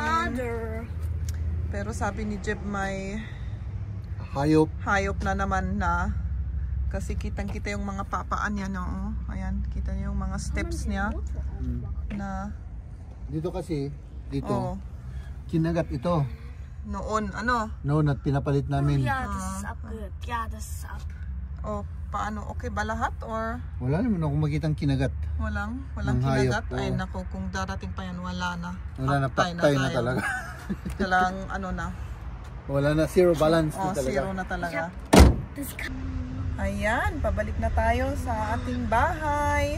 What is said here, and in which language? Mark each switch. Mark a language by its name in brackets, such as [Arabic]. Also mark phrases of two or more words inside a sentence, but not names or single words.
[Filipino] Pero sabi ni Jeb may hayop na naman na kasi kitang-kita yung mga papaan niya, Ayan, kita niyo yung mga steps niya na dito kasi kinagat ito. Noon, Noon at pinapalit namin. [German] Ja, das ist abgehört. Ja, das ist ab. [Filipino] Paano? Okay ba lahat or Wala naman akong makitang kinagat. walang Ng hayop, kinagat? Ay oo. naku, kung darating pa yan, wala na. Wala na, patay na tayo. talaga. Talang ano na. Wala na, [English] zero balance [Filipino] na Oh, talaga. zero na talaga. Ayan, pabalik na tayo sa ating bahay.